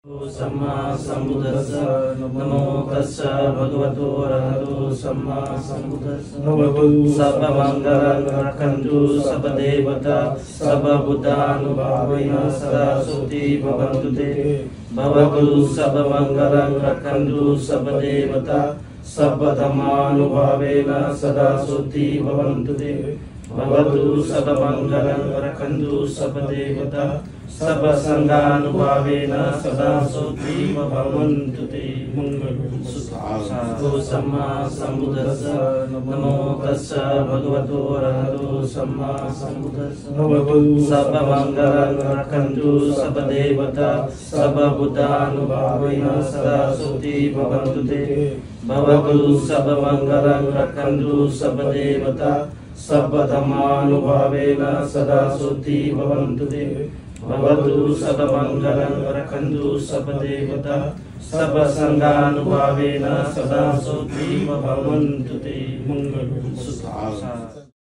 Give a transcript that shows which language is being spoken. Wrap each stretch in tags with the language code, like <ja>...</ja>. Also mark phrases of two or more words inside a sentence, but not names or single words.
<pi>सम्मा सम्बुद्धस्स नमो तस्स भगवतो अरहतो सम्मा सम्बुद्धस्स सर्वमंगलं रक्षन्तु सर्वदेवता सर्वभूतानुभावेन सदा सुखी भवन्तु ते भवतु सर्वमंगलं रक्षन्तु सर्वदेवता सर्वधर्मानुभावेन सदा सुखी भवन्तु ते भवतु सर्वमंगलं रक्षन्तु सर्वदेवता सर्वसंगानुभावेन सदा सुखी भवन्तु ते मंगलम सम्मा सम्बुद्धस्स नमो तस्स भगवतो अरहतो सम्मा सम्बुद्धस्स सर्वमंगलं रक्षन्तु सर्वदेवता सर्वभूतानुभावेन सदा सुखी भवन्तु ते भवतु सर्वमंगलं रक्षन्तु सर्वदेवता सर्वधर्मानुभावेन सदा सुखी भवन्तु ते भवतु सर्वमंगलं रक्षन्तु सर्वदेवता सर्वसंगानुभावेन सदा सुखी भवन्तु ते मंगलम।</pi>